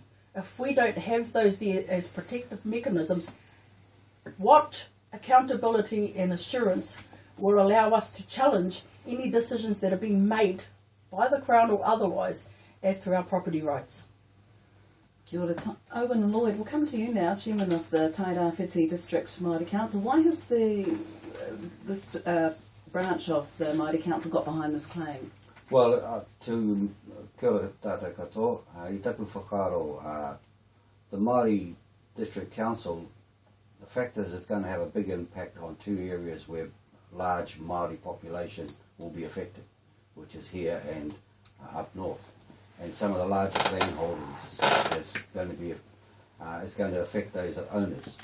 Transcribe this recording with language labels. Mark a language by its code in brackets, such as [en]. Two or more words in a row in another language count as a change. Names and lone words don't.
[en] If we don't have those there as protective mechanisms, what accountability and assurance will allow us to challenge any decisions that are being made by the Crown or otherwise as to our property rights? [mi] Kia ora, Owen Lloyd, [en] we'll come to you now, Chairman of the Taira Whiti District Māori Council. Why has this branch of the Māori Council got behind this claim? Well, to [mi] Kia ora tātou katoa. I taku whakaaro, [en] the Māori District Council, the fact is it's going to have a big impact on two areas where large Māori population will be affected, which is here and up north. And some of the largest land holdings is going to affect those owners.